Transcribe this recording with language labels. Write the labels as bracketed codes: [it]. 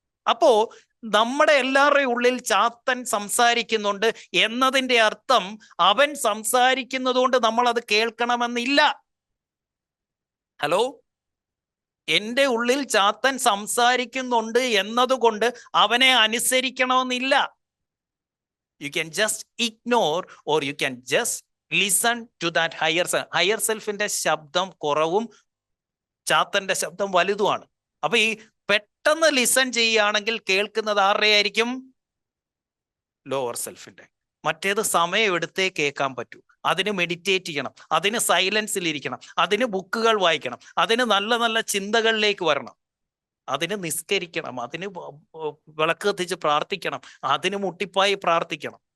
[ml] അപ്പോ നമ്മുടെ എല്ലാവരുടെയും ഉള്ളിൽ ചാത്തൻ സംസാരിക്കുന്നുണ്ട് എന്നതിൻ്റെ അർത്ഥം അവൻ സംസാരിക്കുന്നത് കൊണ്ട് നമ്മൾ അത് കേൾക്കണമെന്നില്ല. ഹലോ, എൻ്റെ ഉള്ളിൽ ചാത്തൻ സംസാരിക്കുന്നുണ്ട് എന്നതുകൊണ്ട് അവനെ അനുസരിക്കണമെന്നില്ല. [en] You can just ignore or you can just listen to that higher self. [ml] Higher സെൽഫിന്റെ ശബ്ദം കുറവും ചാത്തന്റെ ശബ്ദം വലുതുമാണ്. അപ്പൊ ഈ പെട്ടെന്ന് ലിസൺ ചെയ്യുകയാണെങ്കിൽ കേൾക്കുന്നത് ആരുടെ ആയിരിക്കും? ലോവർ സെൽഫിന്റെ. മറ്റേത് സമയം എടുത്തേ കേൾക്കാൻ പറ്റൂ. അതിന് മെഡിറ്റേറ്റ് ചെയ്യണം, അതിന് സൈലൻസിൽ ഇരിക്കണം, അതിന് ബുക്കുകൾ വായിക്കണം, അതിന് നല്ല നല്ല ചിന്തകളിലേക്ക് വരണം, അതിന് നിസ്കരിക്കണം, അതിന് വിളക്ക് കത്തിച്ച് പ്രാർത്ഥിക്കണം, അതിന് മുട്ടിപ്പായി പ്രാർത്ഥിക്കണം.